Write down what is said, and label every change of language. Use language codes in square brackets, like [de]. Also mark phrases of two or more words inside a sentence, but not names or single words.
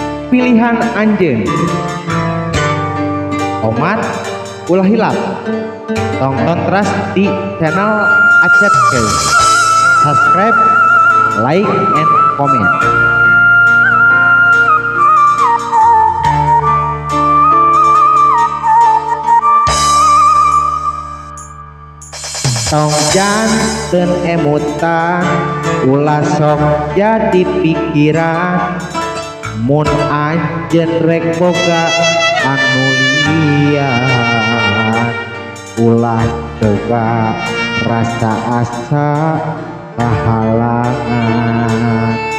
[su] pilihan anjeun. Omat ulah hilap. Tonton terus di channel Acep Keus. [en] Subscribe, like, and comment. [su] Tong janten emutan ulah sok jadi pikiran, mun anjeun rek boga anu liar, ulah tega rasa asa kahalangan.